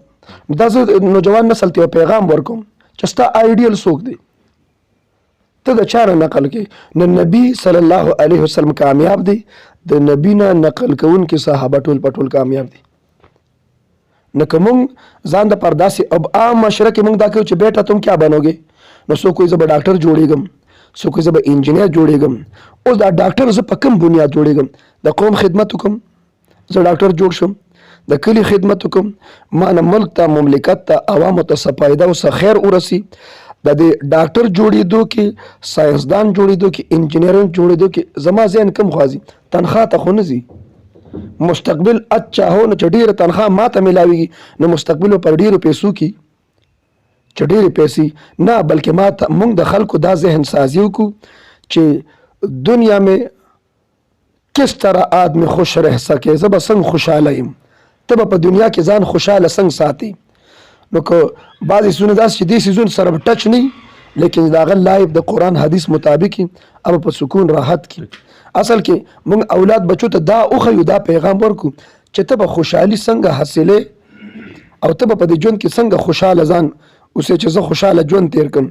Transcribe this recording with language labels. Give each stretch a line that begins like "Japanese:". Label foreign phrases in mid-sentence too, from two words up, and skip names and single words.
Pashto: دا زه نوجوان نسل ته پیغام ورکوم چې ستا آیډیل څوک دی، ته د چا نه نقل کوي. نو نبی
Arabic: صلی الله علیه وسلم
Pashto: کامیاب دی، د نبی نه نقل کوونکي صحابه ټول په ټول کامیاب دي. نو که مونږ ځان د پر داسې اب عام معاشره کې مونږ دا کوو چې
Urdu: بیټا تم کیا بنوگے،
Pashto: نو څوک کوي زه به ډاکټر جوړېږم، څوک کوي زه به انجینیر جوړېږم. اوس دا ډاکټر زه په کوم بنیاد جوړېږم؟ د قوم خدمت وکړم، زه ډاکټر جوړ شم، د کلي خدمت وکړم، ما نه ملک ته، مملکت ته، عوامو ته څه فایده او څه خیر ورسي. د دې ډاکټر جوړېدو کې، ساینسدان جوړېدو کې، انجینران جوړېدو کې زما ذهن کم خوازي، تنخواه ته خو نه ځي.
Urdu: مستقبل اچھا هو
Pashto: نو چې ډېره تنخواه ما ته میلاویږي، نو مستقبل پر ډېرو پیسو کې چې ډېرې پیسې نه، بلکې ما ته موږ د خلکو دا ذهن سازی وکړو چې
Urdu: دنیا میں کس طرح آدمی خوش رہ سکے،
Pashto: زه به څنګه خوشحاله یم، ته به په دنیا کې ځان خوشحاله څنګه ساتي. نو که بعضې څیزونه داسې چې دې څیزونو سره به ټچ نه وي، لیکن د هغه لایف د قرآن حدیث مطابق اب په سکون راحت کې. اصل کې موږ اولاد بچو ته دا وښیو، دا پیغام ورکو چې ته به خوشحالي څنګه حاصلې او ته به په دې ژوند کې څنګه خوشحاله ځان اوسې چې زه خوشحاله ژوند تیر کړم.